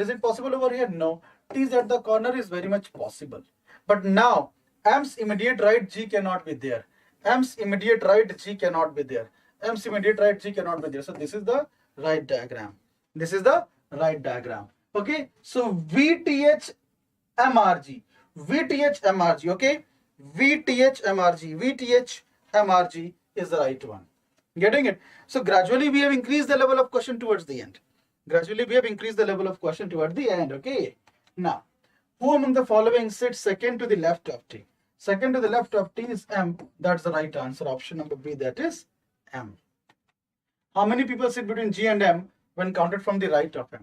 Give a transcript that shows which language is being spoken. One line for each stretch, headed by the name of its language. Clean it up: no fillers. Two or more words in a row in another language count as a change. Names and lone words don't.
English: Is it possible over here? No. T is at the corner is very much possible. But now M's immediate right G cannot be there. M's immediate right G cannot be there. M's immediate right G cannot be there. So this is the right diagram. This is the right diagram. Okay. So VTH MRG. VTH MRG. Okay. VTH MRG. VTH MRG is the right one. Getting it? So gradually we have increased the level of question towards the end. Gradually we have increased the level of question towards the end. Okay. Now, who among the following sits second to the left of T? Second to the left of T is M. That's the right answer. Option number B, that is M. How many people sit between G and M when counted from the right of M?